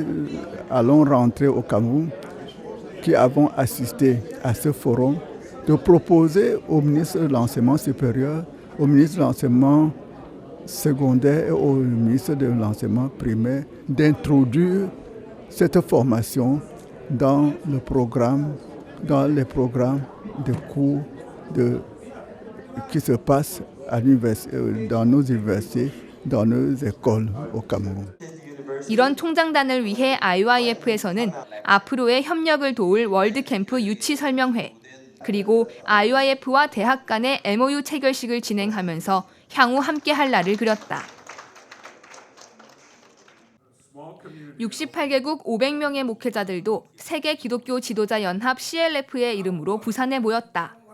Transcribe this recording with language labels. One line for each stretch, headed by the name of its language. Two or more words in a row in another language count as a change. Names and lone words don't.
French: allons rentrer au Cameroun, qui avons assisté à ce forum, de proposer au ministre de l'Enseignement supérieur, au ministre de l'Enseignement secondaire et au ministre de l'Enseignement primaire d'introduire cette formation dans les programmes de cours qui se passent dans nos universités, dans nos écoles au Cameroun.
Korean: 이런 총장단을 위해 IYF에서는 앞으로의 협력을 도울 월드캠프 유치 설명회, 그리고 IYF와 대학 간의 MOU 체결식을 진행하면서 향후 함께할 날을 그렸다. 68개국 500명의 목회자들도 세계 기독교 지도자 연합 CLF의 이름으로 부산에 모였다.